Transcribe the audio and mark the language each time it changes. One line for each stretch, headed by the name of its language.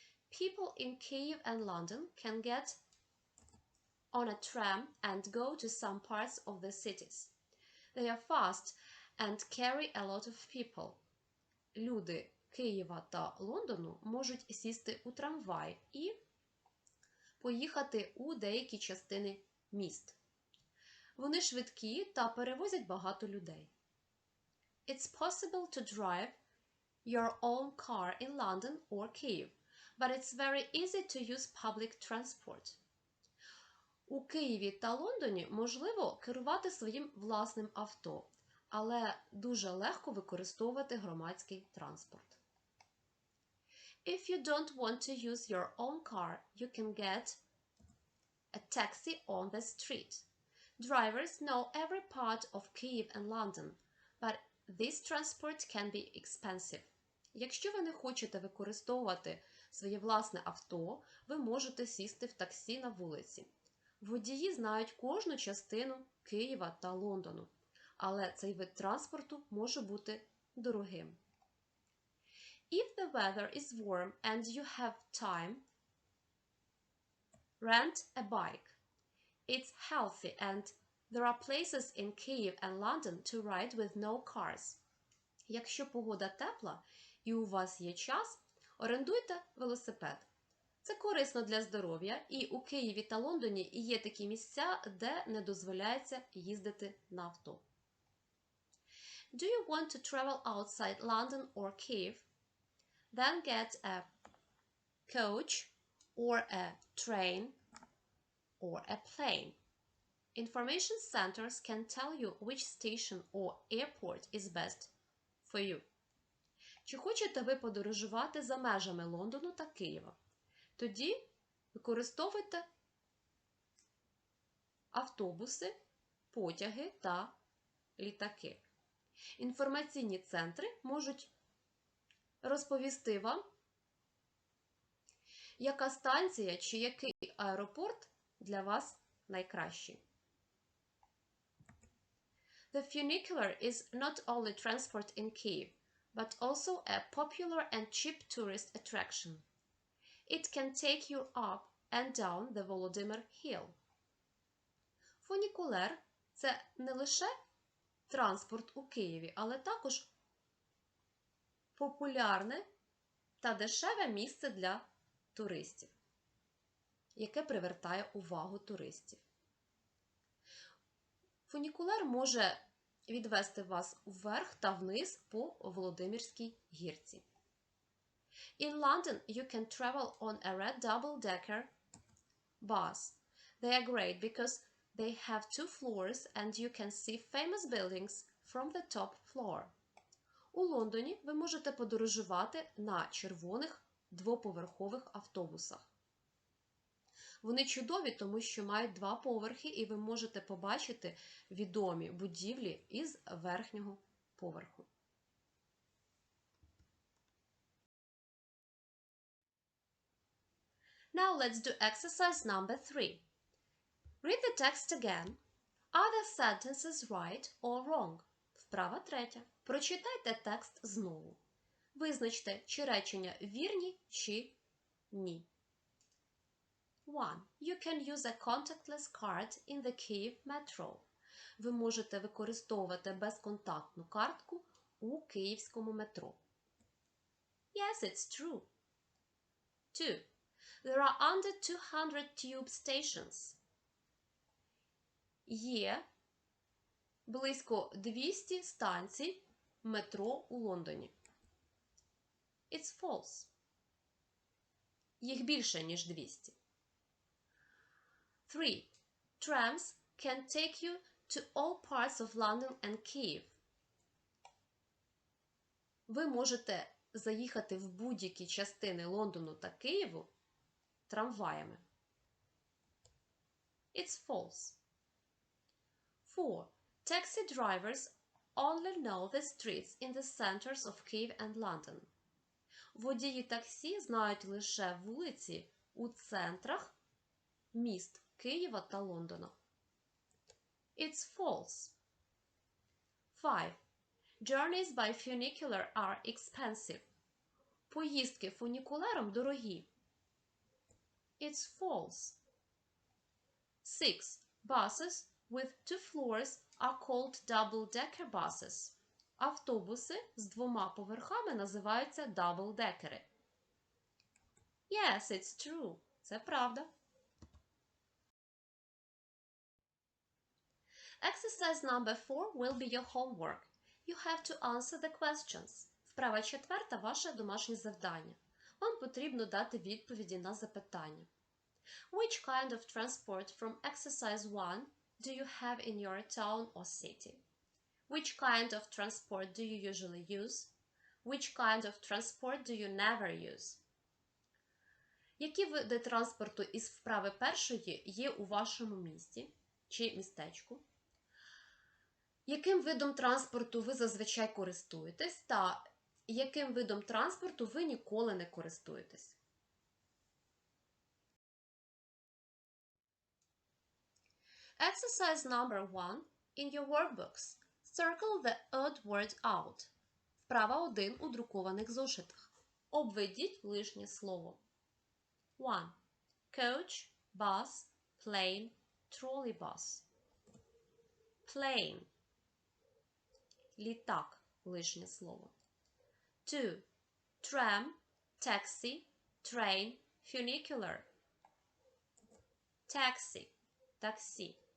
English: People in Kyiv and London can get on a tram and go to some parts of the cities. They are fast and carry a lot of people.
Ukrainian: Люди Києва та Лондону можуть сісти у трамвай і поїхати у деякі частини міст. Вони швидкі та перевозять багато людей.
English: It's possible to drive your own car in London or Kyiv, but it's very easy to use public transport.
Ukrainian: У Києві та Лондоні можливо керувати своїм власним авто, але дуже легко використовувати громадський транспорт.
English: If you don't want to use your own car, you can get a taxi on the street. Drivers know every part of Kyiv and London, but this transport can be expensive.
Ukrainian: Якщо ви не хочете використовувати своє власне авто, ви можете сісти в таксі на вулиці. Водії знають кожну частину Києва та Лондону, але цей вид транспорту може бути дорогим.
English: If the weather is warm and you have time, rent a bike. It's healthy and there are places in Kyiv and London to ride with no cars.
Ukrainian: Якщо погода тепла і у вас є час, орендуйте велосипед. Це корисно для здоров'я, і у Києві та Лондоні є такі місця, де не дозволяється їздити на авто.
English: Do you want to travel outside London or Kyiv? Then get a coach or a train or a plane. Information centers can tell you which station or airport is best for you.
Ukrainian: Чи хочете ви подорожувати за межами Лондону та Києва? Тоді використовуйте автобуси, потяги та літаки. Інформаційні центри можуть розповісти вам, яка станція чи який аеропорт для вас найкращий.
English: The funicular is not only transport in Kyiv, but also a popular and cheap tourist attraction. It can take you up and down the Volodymyr Hill.
Ukrainian: Фунікулер – це не лише транспорт у Києві, але також популярне та дешеве місце для туристів, яке привертає увагу туристів. Фунікулер може відвести вас вверх та вниз по Володимирській гірці.
English: In London, you can travel on a red double-decker bus. They are great because they have 2 floors and you can see famous buildings from the top floor.
Ukrainian: У Лондоні ви можете подорожувати на червоних двоповерхових автобусах. Вони чудові, тому що мають 2 поверхи, і ви можете побачити відомі будівлі із верхнього поверху.
English: Now let's do exercise number 3. Read the text again. Are the sentences right or wrong?
Ukrainian: Вправа 3. Прочитайте текст знову. Визначте, чи речення вірні, чи ні.
English: 1. You can use a contactless card in the Kyiv metro.
Ukrainian: Ви можете використовувати безконтактну картку у київському метро.
English: Yes, it's true. 2. There are under 200 tube stations.
Ukrainian: Є близько 200 станцій метро у Лондоні.
English: It's false.
Ukrainian: Їх більше, ніж 200. 3.
English: Trams can take you to all parts of London and Kyiv.
Ukrainian: Ви можете заїхати в будь-які частини Лондону та Києву трамваями.
English: It's false. 4. Taxi drivers only know the streets in the centers of Kyiv and London.
Ukrainian: Водії таксі знають лише вулиці у центрах міст Києва та Лондона.
English: It's false. 5. Journeys by funicular are expensive.
Ukrainian: Поїздки фунікулером дорогі.
English: It's false. 6. Buses with 2 floors are called double-decker buses.
Ukrainian: Автобуси з 2 поверхами називаються double-декери.
English: Yes, it's true.
Ukrainian: Це правда.
English: Exercise number 4 will be your homework. You have to answer the questions.
Ukrainian: Вправа 4 – ваше домашнє завдання. Вам потрібно дати відповіді на запитання.
English: Which kind of transport from exercise 1 do you have in your town or city? Which kind of transport do you usually use? Which kind of transport do you never use?
Ukrainian: Які види транспорту із вправи першої є у вашому місті чи містечку? Яким видом транспорту ви зазвичай користуєтесь та яким видом транспорту ви ніколи не користуєтесь?
English: Exercise number 1. In your workbooks, circle the odd word out.
Ukrainian: Вправа 1 у друкованих зошитах. Обведіть лишнє слово. 1.
English: Coach, bus, plane, trolleybus.
Ukrainian: Plane. Літак. Лишнє слово. 2.
English: Tram, taxi, train, funicular. Taxi. Таксі.